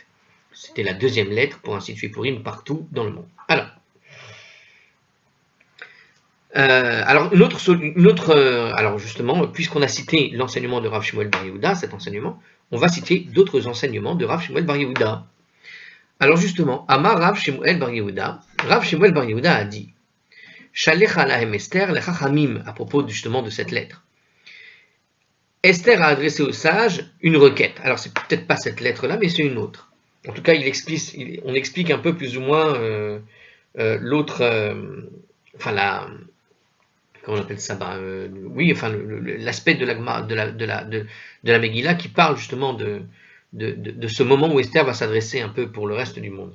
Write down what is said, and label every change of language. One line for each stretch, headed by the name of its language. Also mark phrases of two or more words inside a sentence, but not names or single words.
French: C'était la deuxième lettre pour instituer Purim partout dans le monde. Alors alors justement, puisqu'on a cité l'enseignement de Rav Shemuel Bar Yehuda, cet enseignement, on va citer d'autres enseignements de Rav Shemuel Bar Yehuda. Alors justement, Amar Rav Shemuel Bar Yehuda, Rav Shemuel Bar Yehuda a dit
Hebrew: שלחה להם אסתר לחכמים,
French: à propos justement de cette lettre. Esther a adressé aux sages une requête. Alors c'est peut-être pas cette lettre-là, mais c'est une autre. En tout cas, on explique un peu plus ou moins l'autre, comment on appelle ça, oui, enfin l'aspect de la Megillah qui parle justement de ce moment où Esther va s'adresser un peu pour le reste du monde.